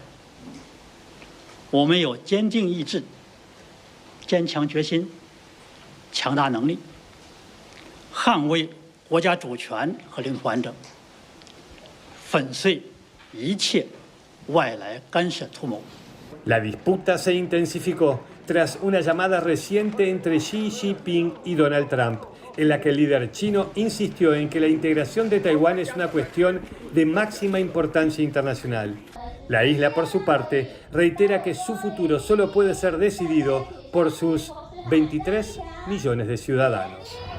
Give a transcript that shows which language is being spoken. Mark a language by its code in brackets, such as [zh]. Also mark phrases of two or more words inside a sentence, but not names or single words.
[zh] 我们有坚定意志、坚强决心、强大能力，捍卫国家主权和领土完整，粉碎一切外来干涉图谋。 [es] La disputa se intensificó tras una llamada reciente entre Xi Jinping y Donald Trump, en la que el líder chino insistió en que la integración de Taiwán es una cuestión de máxima importancia internacional. La isla, por su parte, reitera que su futuro solo puede ser decidido por sus 23 millones de ciudadanos.